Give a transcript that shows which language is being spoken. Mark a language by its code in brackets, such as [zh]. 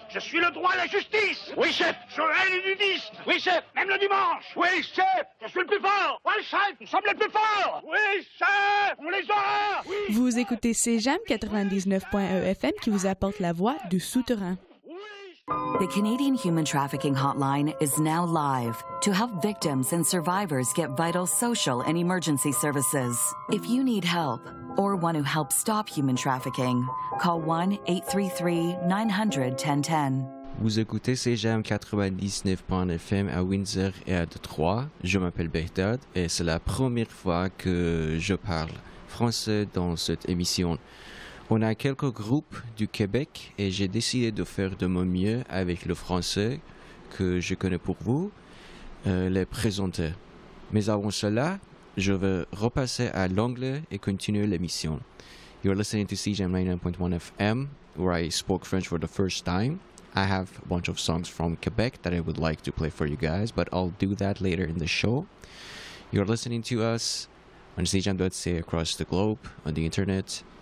[fr] Je suis le droit à la justice. Oui, chef. Je suis le du 10. Oui, chef. Même le dimanche. Oui, chef. Je suis le plus fort. Oui, chef. Nous sommes les plus forts. Oui, chef. On les aura. Oui, vous chef. Écoutez CEJAM 99.EFM qui vous apporte la voix du souterrain. [en] The Canadian Human Trafficking Hotline is now live to help victims and survivors get vital social and emergency services. If you need help or want to help stop human trafficking, call 1-833-900-1010. [fr] Vous écoutez CEJAM 99.FM à Windsor et à Detroit. Je m'appelle Behdad et c'est la première fois que je parle français dans cette émission. On a quelques groupes du Québec et j'ai décidé de faire de mon mieux avec le français que je connais pour vous, les présenter. Mais avant cela, je vais repasser à l'anglais et continuer l'émission. [en] You're listening to CEJAM 99.1 FM, where I spoke French for the first time. I have a bunch of songs from Quebec that I would like to play for you guys, but I'll do that later in the show. You're listening to us on CEJAM.ca across the globe, on the internet.